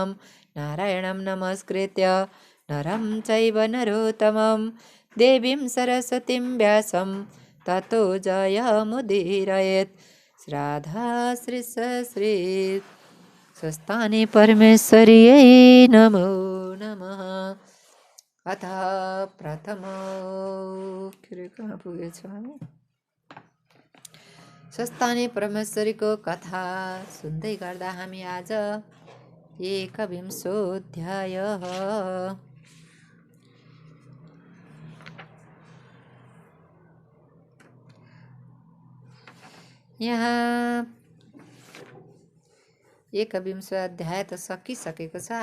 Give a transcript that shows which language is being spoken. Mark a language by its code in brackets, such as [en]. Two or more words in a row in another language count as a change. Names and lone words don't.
[sa] नारायणं नमस्कृत्य नरं चैव नरोत्तमं देवीं सरस्वतीं व्यासं ततो जयमुदीरयेत्। श्राद्धा श्री स्वस्तानि परमेश्वर्यै नमो नमः। [ne] अथ प्रथम कहाँ पुगेछ हामी? स्वस्तानि परमेश्वरीको कथा सुन्दै गर्दा हामी आज 21 यहाँ 21 अध्याय त सकिसकेको छ।